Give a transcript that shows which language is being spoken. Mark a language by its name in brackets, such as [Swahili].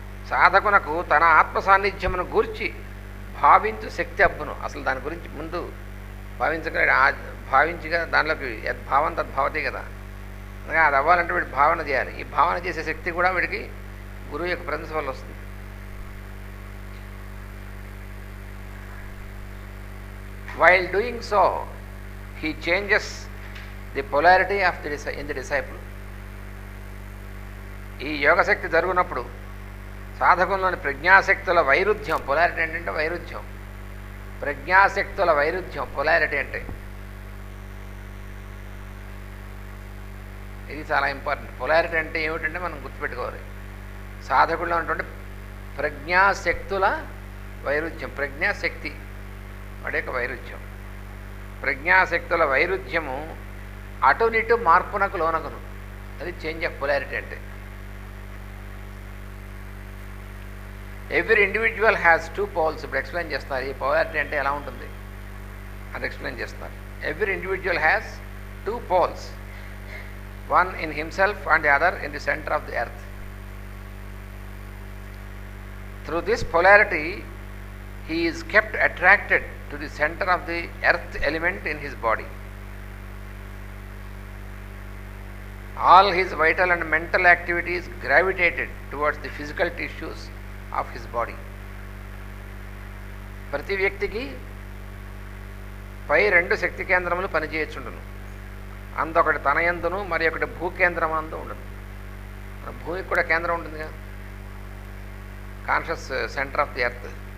[Telugu] సాధకునకు తన ఆత్మ సాన్నిధ్యమును గూర్చి భావించు శక్తి అబ్బును. అసలు దాని గురించి ముందు భావించగా దానిలోకి యద్భావం తద్భావతే కదా. అందుకని అది అవ్వాలంటే వీడు భావన చేయాలి. ఈ భావన చేసే శక్తి కూడా వీడికి గురువు యొక్క ప్రదేశం వల్ల వస్తుంది. [English] While doing so, he changes the polarity of in the disciple. [Telugu] ఈ యోగశక్తి జరుగునప్పుడు సాధకుల్లోని ప్రజ్ఞాశక్తుల వైరుధ్యం, పొలారిటీ ఏంటంటే వైరుధ్యం, ప్రజ్ఞాశక్తుల వైరుధ్యం పొలారిటీ అంటే ఇది చాలా ఇంపార్టెంట్. పొలారిటీ అంటే ఏమిటంటే మనం గుర్తుపెట్టుకోవాలి. సాధకుల్లో ఉన్నటువంటి ప్రజ్ఞాశక్తుల వైరుధ్యం, ప్రజ్ఞాశక్తి వాడి యొక్క వైరుధ్యం, ప్రజ్ఞాశక్తుల వైరుధ్యము అటునిటు మార్పునకు లోనగును. అది చేంజ్ ఆఫ్ పొలారిటీ అంటే. [English] Every individual has 2 poles. [Telugu] ఇప్పుడు ఎక్స్ప్లెయిన్ చేస్తున్నారు ఈ పొలారిటీ అంటే ఎలా ఉంటుంది అది ఎక్స్ప్లెయిన్ చేస్తున్నారు. [English] Every individual has 2 poles, one in himself and the other in the center of the earth. Through this polarity he is kept attracted to the center of the earth element in his body. All his vital and mental activities gravitated towards the physical tissues of his body. [Telugu] ప్రతి వ్యక్తికి పై 2 శక్తి కేంద్రములు పనిచేయచ్చుండును. అందొకటి తన యందును మరి ఒకటి భూకేంద్రం అందు ఉండదు. భూమికి కూడా కేంద్రం ఉంటుంది కదా, [English] Conscious centre of the earth.